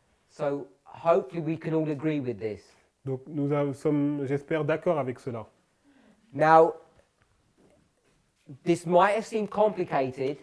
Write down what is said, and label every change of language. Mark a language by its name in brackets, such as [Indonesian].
[English] So hopefully we can all agree with this. [French] Donc nous sommes, j'espère, d'accord avec cela. [English] Now, this might have seemed complicated,